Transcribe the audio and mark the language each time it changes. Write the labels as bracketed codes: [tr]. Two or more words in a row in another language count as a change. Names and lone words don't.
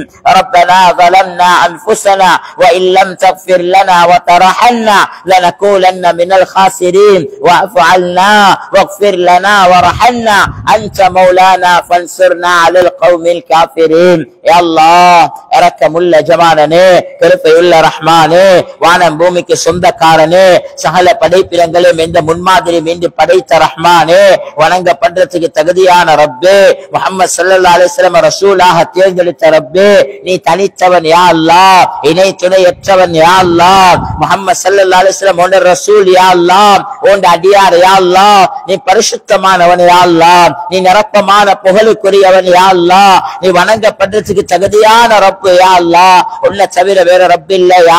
[ar] ربنا ظلمنا أنفسنا وإن لم تغفر لنا وترحمنا لنكونن من الخاسرين. واعف عنا واغفر لنا وارحمنا أنت مولانا فانصرنا على القوم الكافرين. يا الله [ta] இரக்கமுள்ள ஜமானனே கிருபையுள்ள ரஹ்மானே வானம் பூமிக்கு சொந்தக்காரனே சகல படைப்பிடங்களையும் எந்த முன்மாதிரி மீண்டு படைத்த ரஹ்மானே வணங்கப்படுறதுக்கு தகுதியான ரப்பே முஹம்மது ஸல்லல்லாஹு அலைஹி வஸல்லம் ரசூலாக தேர்ந்தெடுத்த ரப்பே நீ தனித்தவன் [ar] يا الله [ta] இணை துணையற்றவன் [ar] يا الله [ta] முஹம்மது [ar] صلى الله عليه وسلم [ta] உன்னுடைய ரசூல் [ar] يا الله [ta] உன்னுடைய அடியார் [ar] يا الله [ta] நீ பரிசுத்தமானவன் [ar] يا الله [ta] நீ நிரப்பமான புகழுக்குரியவன் [ar] يا الله [ta] நீ வணங்கப்படுறதுக்கு தகுதியான ரப்பு [ar] يا الله [ta] உன்னை தவிர வேற ரப்பு இல்லை [ar] يا الله